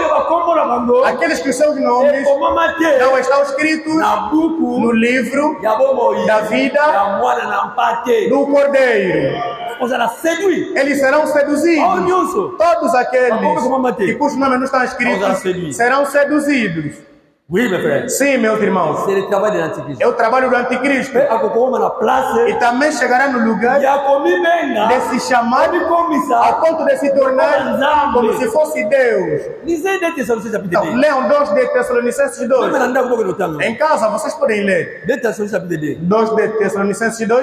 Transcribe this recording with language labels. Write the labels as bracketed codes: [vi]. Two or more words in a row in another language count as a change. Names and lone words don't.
[pt] aqueles que seus nomes não estão escritos no livro da vida do Cordeiro. Eles serão seduzidos. Todos aqueles que cujos nomes não estão escritos serão seduzidos. [fr] Oui, mes frères. [pt] Sim, meus irmãos. [fr] C'est le travail de l'Antichrist. [pt] É o trabalho do Anticristo. E também chegará no lugar de se chamar a ponto de se tornar como se fosse Deus. Então, leiam 2 de Tessalonicenses 2. Em casa, vocês podem ler. 2 de Tessalonicenses 2.